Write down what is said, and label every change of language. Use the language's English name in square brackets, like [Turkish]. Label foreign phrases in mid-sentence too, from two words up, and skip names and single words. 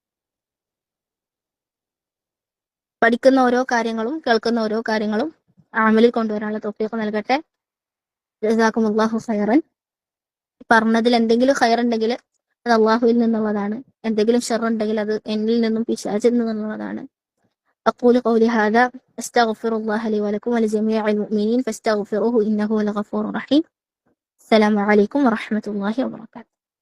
[Malayalam] പഠിക്കുന്ന ഓരോ കാര്യങ്ങളും കേൾക്കുന്ന ഓരോ കാര്യങ്ങളും അമലിൽ കൊണ്ടുവരാനുള്ള തൗഫീഖ് നൽകട്ടെ. [Arabic] جزاكم الله خيرا. [Malayalam] പറഞ്ഞതിൽ എന്തെങ്കിലും ഖൈർ ഉണ്ടെങ്കിൽ അത് അള്ളാഹുവിൽ നിന്നുള്ളതാണ്, എന്തെങ്കിലും ഷർ ഉണ്ടെങ്കിൽ അത് എന്നിൽ നിന്നും പിശാചിൽ നിന്നുള്ളതാണ്. [Arabic] أقول قولي هذا أستغفر الله لي ولكم ولجميع المؤمنين فاستغفروه إنه هو الغفور الرحيم. السلام عليكم ورحمة الله وبركاته.